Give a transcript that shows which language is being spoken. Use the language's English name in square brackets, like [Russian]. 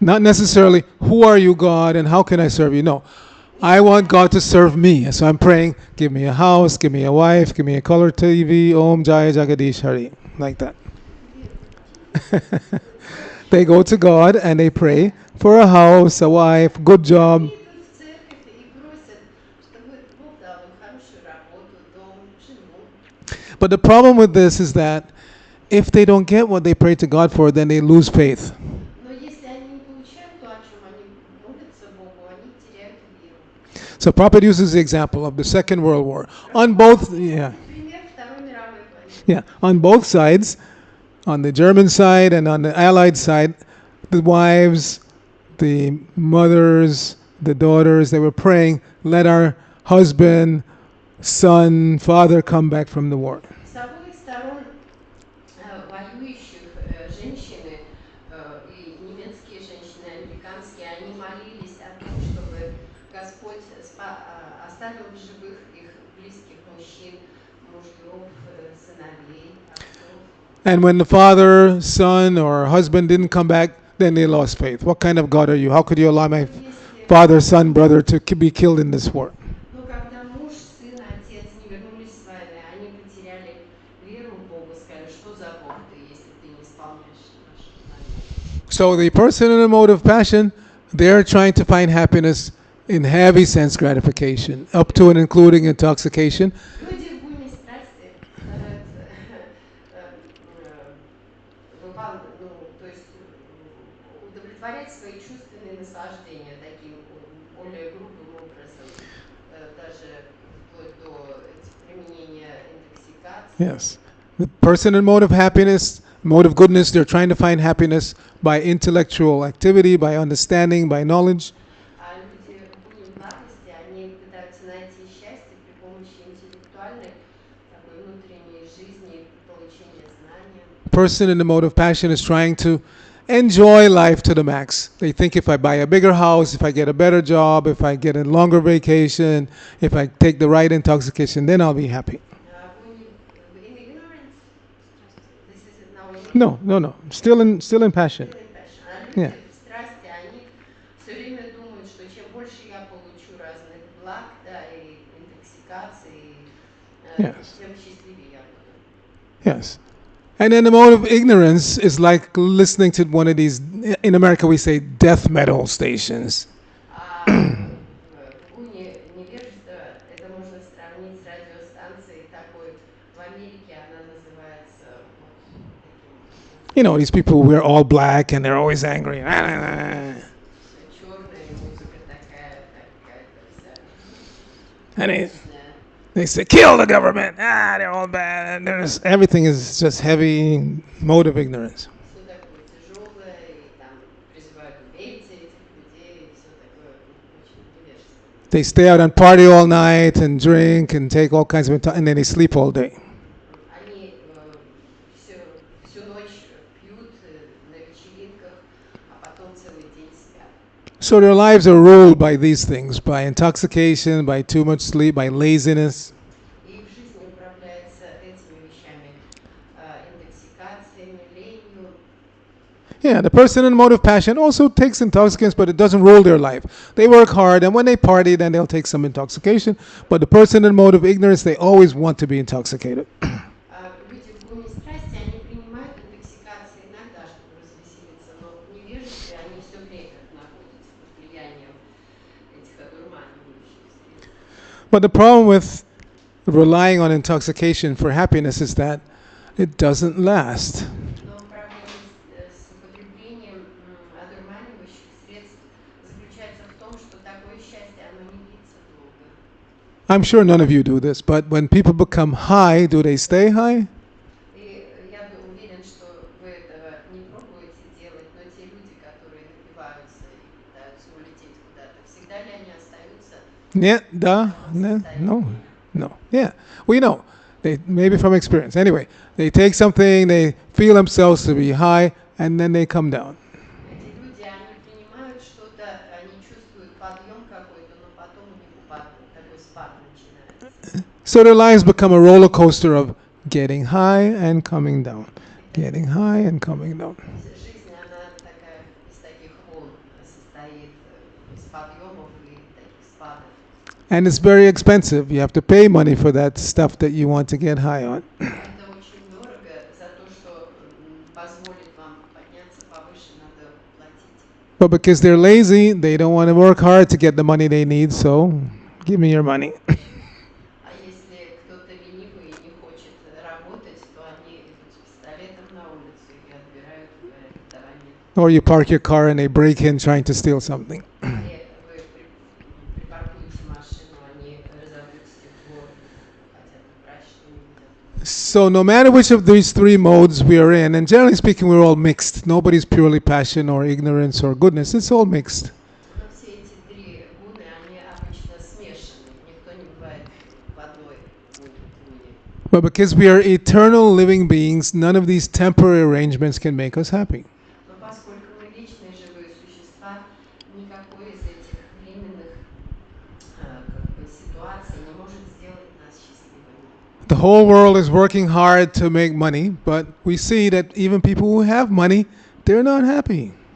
[English] Not necessarily, who are you, God, and how can I serve you? No. I want God to serve me. So I'm praying, give me a house, give me a wife, give me a color TV, Om Jaya Jagadish Hari. Like that. They go to God and they pray for a house, a wife, good job. [Russian] Они идут в церковь и просят, чтобы Бог дал им хорошую работу, дом, жену. [English] But the problem with this is that if they don't get what they pray to God for, then they lose faith. [Russian] Но если они не получают то, о чем они молятся Богу, они теряют веру. [English] So Prabhupada uses the example of the Second World War. On both, yeah, [Russian] Пример Второй мировой войны. [English] yeah, on both sides, on the German side and on the Allied side, the wives, the mothers, the daughters, they were praying, let our husband, son, father come back from the war. [Russian] С обоих сторон воюющих женщины и немецкие женщины, американские, они молились о том, чтобы Господь оставил в живых их близких мужчин, мужьев, сыновей, отцов. [English] And when the father, son, or husband didn't come back, then they lost faith. What kind of God are you? How could you allow my [Russian] Если, [English] father, son, brother to be killed in this war? [Russian] но когда муж, сын, отец не вернулись с войны, они потеряли веру в Бога, сказали, что за Бог ты, если ты не исполняешь наше желание. [English] So the person in a mode of passion, they're trying to find happiness in heavy sense gratification, up to and including intoxication. [Russian] Люди в буйной страсти стараются ну, то есть удовлетворять свои чувственные наслаждения таким более грубым образом, даже вплоть до применения интоксикации. [English] Yes. The person in mode of happiness, mode of goodness, they're trying to find happiness by intellectual activity, by understanding, by knowledge. [Russian] А люди в буйной благости, они пытаются найти счастье при помощи интеллектуальной такой внутренней жизни, получения знания. [English] The person in the mode of passion is trying to enjoy life to the max. They think if I buy a bigger house, if I get a better job, if I get a longer vacation, if I take the right intoxication, then I'll be happy. In ignorance, this is now in No. Still in passion. still in passion. А Yeah. [Russian] люди в страсти, они все время думают, что чем больше я получу разных благ, да, и интоксикации, [English] Yes. [Russian] тем счастливее я буду. [English] Yes. And then the mode of ignorance is like listening to one of these, in America we say death metal stations. [Russian] А буйне невежества, это можно сравнить с радиостанцией такой в Америке, она называется вот [English] You know, [Russian] таким [English] these people wear all black and they're always angry. [Russian] все черная музыка такая, какая-то вся [English] And [Russian] мрачная. [English] they say, kill the government. They're all bad. And everything is just heavy mode of ignorance. [Russian] Все такое тяжелое, и там призывают убейте этих людей, и все такое очень невежественное. [English] They stay out and party all night and drink and take all kinds of, and then they sleep all day. [Russian] Они всю ночь пьют на вечеринках, а потом целый день спят. So their lives are ruled by these things, by intoxication, by too much sleep, by laziness. И их жизнь управляется этими вещами, интоксикациями, ленью. [English] Yeah, the person in mode of passion also takes intoxicants, but it doesn't rule their life. They work hard, and when they party, then they'll take some intoxication. But the person in mode of ignorance, they always want to be intoxicated. [Russian] Люди в буйной страсти, они принимают интоксикации иногда, чтобы развеселиться, но в невежестве они все время находятся под влиянием этих одурманивающих средств. [English] But the problem with relying on intoxication for happiness is that it doesn't last. [Russian] Но проблема с употреблением одурманивающих средств заключается в том, что такое счастье, оно не длится долго. [English] I'm sure none of you do this, but when people become high, do they stay high? [Russian] И я уверен, что вы этого не пробуете делать, но те люди, которые напиваются и пытаются улететь куда-то, всегда ли они остаются [English] Yeah, [Russian] в [English] duh, [Russian] таком [English] no, [Russian] состоянии? [English] no. Yeah, we know. They maybe from experience. Anyway, they take something, they feel themselves to be high, and then they come down. [Russian] Эти люди, они принимают что-то, они чувствуют подъем какой-то, но потом у них такой спад начинается. [English] So their lives become a roller coaster of getting high and coming down, getting high and coming down. [Russian] Жизнь, она такая из таких волн состоит, из подъемов и таких спадов. [English] And it's very expensive. You have to pay money for that stuff that you want to get high on. [Russian] Это очень дорого, за то, что позволит вам подняться повыше, надо платить. [English] But because they're lazy, they don't want to work hard to get the money they need, so give me your money. [Russian] А если кто-то ленивый и не хочет работать, то они идут с пистолетом на улицу и отбирают, говорят, давай мне. [English] Or you park your car and they break in trying to steal something. [Russian] Или вы припаркуете машину, они разобьют стекло и хотят украсть что-нибудь. [English] So no matter which of these three modes we are in, and generally speaking, we're all mixed. Nobody's purely passion or ignorance or goodness. It's all mixed. [Russian] Но все эти три гуны, они обычно смешаны. Никто не бывает в одной гуне. [English] But because we are eternal living beings, none of these temporary arrangements can make us happy. [Russian] Но поскольку мы вечные живые существа, никакой из этих временных ситуаций не может сделать нас счастливыми. [English] The whole world is working hard to make money, but we see that even people who have money, they're not happy.